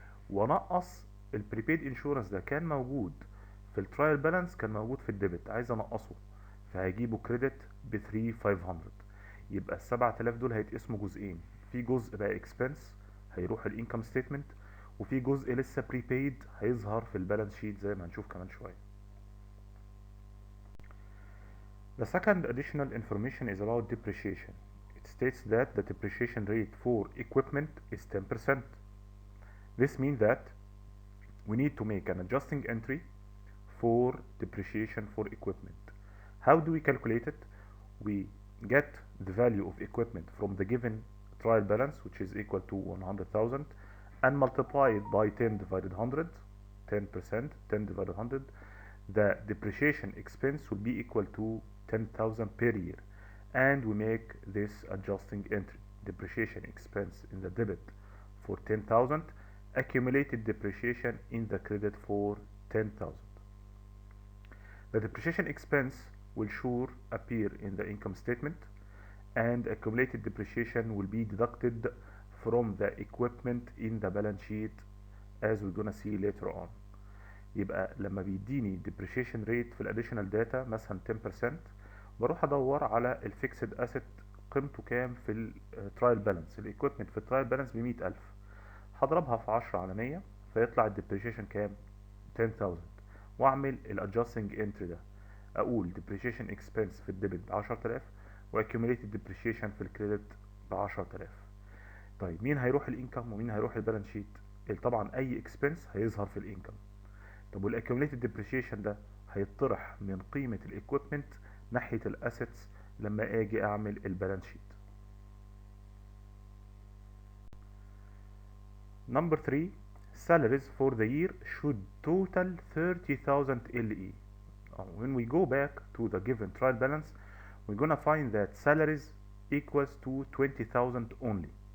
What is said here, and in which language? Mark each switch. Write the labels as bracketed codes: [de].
[ar] ونقص البريبيد انشورنس ده كان موجود في الترايل بالانس، كان موجود في الديبت، عايز انقصه فهجيبه كريدت ب 3500. يبقى ال 7000 دول هيتقسموا جزئين، في جزء بقى اكسبنس هيروح الانكم ستيتمنت، وفي جزء لسه بريبيد هيظهر في البالانس شيت زي ما هنشوف كمان شويه. [en] The second additional information is about depreciation. It states that the depreciation rate for equipment is 10%. This means that we need to make an adjusting entry for depreciation for equipment. How do we calculate it? We get the value of equipment from the given trial balance, which is equal to 100,000, and multiply it by 10 divided 100, 10%, 10 divided 100. The depreciation expense will be equal to 10,000 per year, and we make this adjusting entry. Depreciation expense in the debit for 10,000, accumulated depreciation in the credit for 10,000. The depreciation expense will sure appear in the income statement, and accumulated depreciation will be deducted from the equipment in the balance sheet as we're gonna see later on. [ar] يبقى لما بيديني depreciation rate في الاديشنال داتا مثلا 10%، بروح ادور على الفيكسد اسيت قيمته كام في الترايل بالانس. الايكويبمنت في الترايل بالانس ب 100000، هضربها في 10 على 100 فيطلع الديبريشيشن كام؟ 10000. واعمل الادجستنج انتري ده، اقول depreciation expense في الديبت ب 10000 واكيوميليتد depreciation في الكريدت ب 10000. طيب مين هيروح الانكم ومين هيروح البالانس شيت؟ طبعا اي اكسبنس هيظهر في الانكم. طب والاكيوميليتد depreciation ده هيطرح من قيمة الايكويبمنت ناحية الاسيتس لما اجي اعمل البالانس شيت. [en] Number 3, salaries for the year should total 30,000 LE. When we go back to the given trial balance, we're gonna find that salaries equals to 20,000 only.